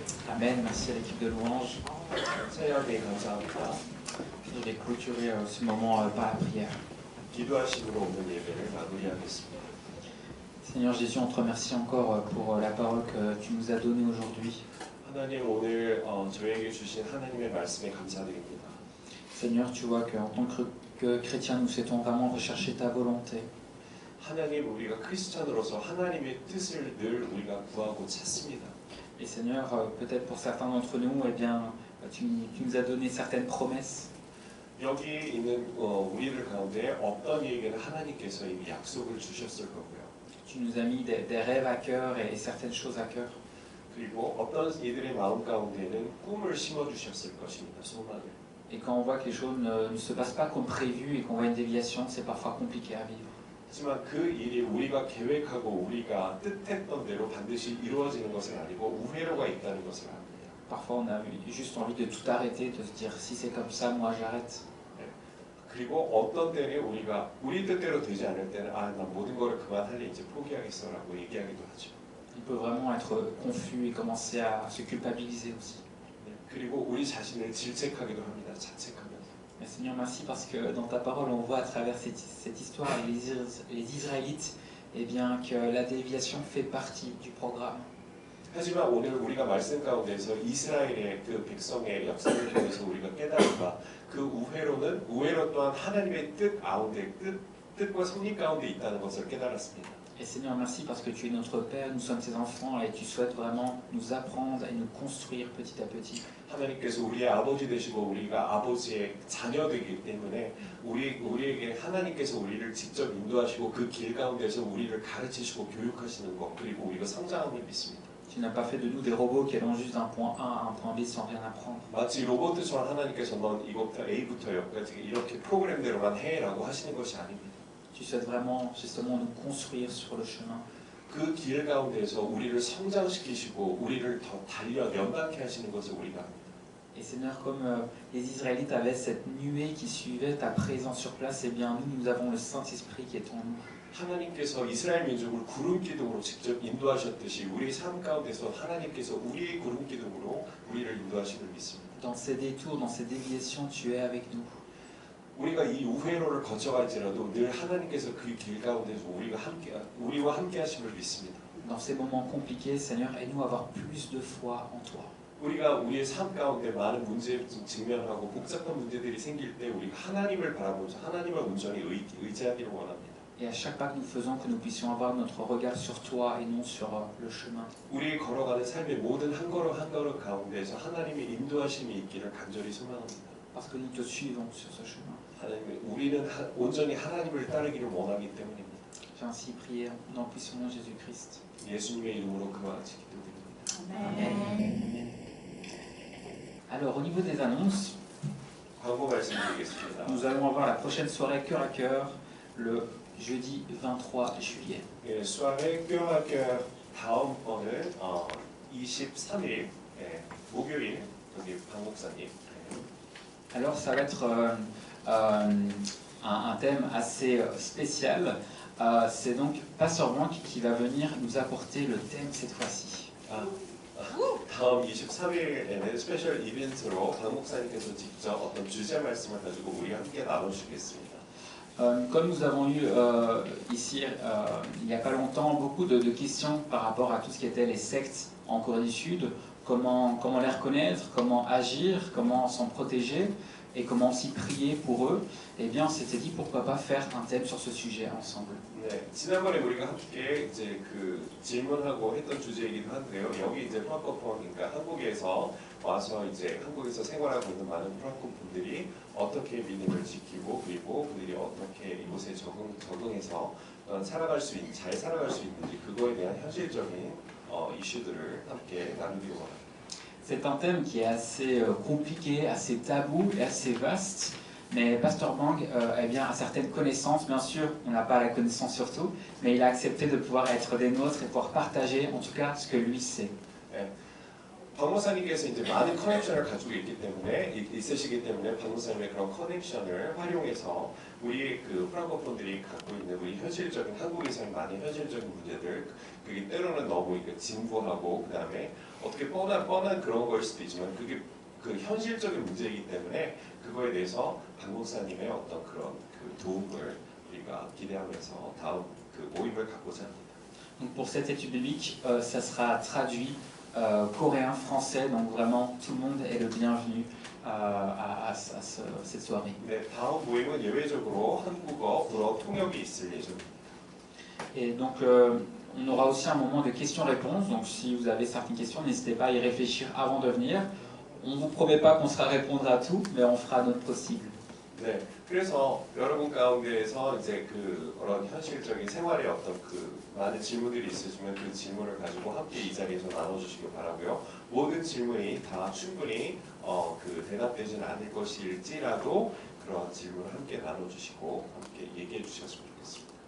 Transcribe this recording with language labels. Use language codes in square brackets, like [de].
[fr] Amen, merci à l'équipe de louange. [ko] 찬양에 감사합니다. [fr] Je vais clôturer ce moment par la prière. [ko] 기도하심으로 오늘 예배를 마무리하겠습니다. [fr] Seigneur Jésus, on te remercie encore pour la parole que tu nous as donnée aujourd'hui. [ko] 하나님 오늘 저에게 주신 하나님의 말씀에 감사드립니다. [fr] Seigneur, tu vois qu'en tant que chrétiens, nous souhaitons vraiment rechercher ta volonté. [ko] 하나님 우리가 크리스찬으로서 하나님의 뜻을 늘 우리가 구하고 찾습니다. [fr] Et Seigneur, peut-être pour certains d'entre nous, eh bien, Tu nous as donné certaines promesses. [ko] 여기 있는 우리들 가운데 어떤 이에게는 하나님께서 이미 약속을 주셨을 거고요. [fr] Tu nous as mis des rêves à cœur et certaines choses à cœur. [ko] 그리고 어떤 이들의 마음 가운데는 꿈을 심어 주셨을 것입니다. 소망을. [fr] Et quand on voit que les choses ne se passent pas comme prévu et qu'on voit une déviation, c'est parfois compliqué à vivre. [ko] 하지만 그 일이 우리가 계획하고 우리가 뜻했던 대로 반드시 이루어지는 것은 아니고 우회로가 있다는 것을 압니다. [fr] Parfois, on a juste envie de tout arrêter, de se dire si c'est comme ça, moi j'arrête. [ko] 그리고 어떤 때는 우리가 우리 뜻대로 되지 않을 때는 난 모든 거를 그만할래 이제 포기하겠어라고 얘기하기도 하죠. [fr] On peut vraiment être confus et commencer à se culpabiliser aussi. [ko] 그리고 우리 자신을 질책하기도 합니다. 자책하면서. [fr] Mais Seigneur, merci parce que dans ta parole, on voit à travers cette histoire, les Israélites, eh bien, que la déviation fait partie du programme. [ko] 하지만 오늘 우리가 말씀 가운데서 이스라엘의 그 백성의 역사를 통해서 우리가 깨달은 바 그 우회로 또한 하나님의 뜻 가운데 뜻과 섭리 가운데 있다는 것을 깨달았습니다. [fr] Et Seigneur, merci parce que tu es notre Père, nous sommes tes enfants et tu souhaites vraiment nous apprendre et nous construire petit à petit. [ko] 하나님께서 우리의 아버지 되시고 우리가 아버지의 자녀되기 때문에 우리에게 하나님께서 우리를 직접 인도하시고 그 길 가운데서 우리를 가르치시고 교육하시는 것 그리고 우리가 성장함을 믿습니다. [fr] Tu n'as pas fait de nous des robots qui allons juste d'un point A à un point B sans rien apprendre. [ko] 마치 로봇처럼 하나님께서 넌 이것부터 A부터 여기까지 이렇게 프로그램대로만 해라고 하시는 것이 아닙니다. [fr] Tu souhaites vraiment justement nous construire sur le chemin. [ko] 그 길 가운데서 우리를 성장시키시고 우리를 더 연단케 하시는 것을 우리가 합니다. [fr] Et Seigneur, comme les Israélites avaient cette nuée qui suivait ta présence sur place, eh bien nous avons le Saint-Esprit qui est en nous. [ko] 하나님께서 이스라엘 민족을 구름 기둥으로 직접 인도하셨듯이 우리 삶 가운데서 하나님께서 우리의 구름 기둥으로 우리를 인도하시는 믿습니다. [fr] Dans ces détours, dans ces déviations, tu es avec nous. [ko] 우리가 이 우회로를 거쳐갈지라도 늘 하나님께서 그 길 가운데서 우리와 함께 하심을 믿습니다. [fr] Dans ces moments compliqués, Seigneur, aide-nous à avoir plus de foi en toi. [ko] 우리가 우리의 삶 가운데 많은 문제를 직면하고 복잡한 문제들이 생길 때 우리가 하나님을 바라보면서 하나님을 온전히 의지하기를 원합니다. [fr] Et à chaque pas que nous faisons, que nous puissions avoir notre regard sur toi et non sur le chemin. [ko] 우리 걸어가는 삶의 모든 한 걸음 한 걸음 가운데서 하나님의 인도하심이 있기를 간절히 소망합니다. [fr] Parce que nous te suivons sur ce chemin. [ko] 하나님, 우리는 온전히 하나님을 따르기를 원하기 때문입니다. [fr] J'ai ainsi prié dans le puissant nom de Jésus-Christ. [ko] 예수님의 이름으로 그와 같이 기도드립니다. [fr] Amen. Alors, au niveau des annonces, [ko] 광고 말씀드리겠습니다. [fr] nous allons avoir la prochaine soirée cœur à cœur le jeudi 23 juillet. [ko] 예, 수학의 뼈학교 다음번은 23일 목요일 여기 박 목사님. [fr] Alors, ça va être un thème assez spécial. C'est donc Pasteur Blanc qui va venir nous apporter le thème cette fois-ci. [ko] 다음 23일에는 스페셜 이벤트로 박 목사님께서 직접 어떤 주제 말씀을 가지고 우리가 함께 나눠주겠습니다. [fr] Comme nous avons eu ici, il n'y a pas longtemps, beaucoup de questions par rapport à tout ce qui était les sectes en Corée du Sud, comment les reconnaître, comment agir, comment s'en protéger et comment aussi prier pour eux, eh bien on s'était dit pourquoi pas faire un thème sur ce sujet ensemble. [ko] 네, 지난번에 우리가 함께 이제 그 질문하고 했던 주제이기도 한데요. 여기 이제 프랑코폰, 그러니까 한국에서 와서 이제 한국에서 생활하고 있는 많은 프랑코 분들이 어떻게 믿음을 지키고 그리고 그들이 어떻게 이곳에 적응해서 잘 살아갈 수 있는지 그거에 대한 현실적인 이슈들을 함께 나누기로 합니다. [fr] C'est un thème qui est assez compliqué, assez tabou et assez vaste. Mais Pasteur Bang eh bien, a certaines connaissances, bien sûr, on n'a pas la connaissance sur tout, mais il a accepté de pouvoir être des nôtres et pouvoir partager en tout cas ce que lui sait. [ko] 박 목사님께서 이제 많은 커넥션을 가지고 있으시기 때문에 박 목사님의 그런 커넥션을 활용해서 우리 그 프랑코폰들이 갖고 있는 우리 현실적인 한국에서의 많은 현실적인 문제들, 그게 때로는 너무 진부하고 그 다음에 어떻게 뻔한 그런 거일 수도 있지만 그게 그 현실적인 문제이기 때문에 그거에 대해서 박 목사님의 어떤 그런 그 도움을 우리가 기대하면서 다음 그 모임을 갖고자 합니다. [fr] Donc pour cette étude biblique, ça sera traduit coréen, français, donc vraiment tout le monde est le bienvenu à cette soirée. [ko] 네, 다음 모임은 예외적으로 한국어, 불어 통역이 있을 예정입니다. [fr] Et donc on aura aussi un moment de questions-réponses, donc si vous avez certaines questions, n'hésitez pas à y réfléchir avant de venir. on vous promet pas qu'on sera répondre à tout, mais on fera notre possible. [ko] 네, 그래서 여러분 가운데에서 이제 그런 현실적인 생활의 어떤 그 많은 질문들이 있으시면 그 질문을 가지고 함께 이 자리에서 나눠주시기 바라고요. 모든 질문이 다 충분히 그 대답되지는 않을 것일지라도 그런 질문을 함께 나눠주시고 함께 얘기해 주셨으면 좋겠습니다.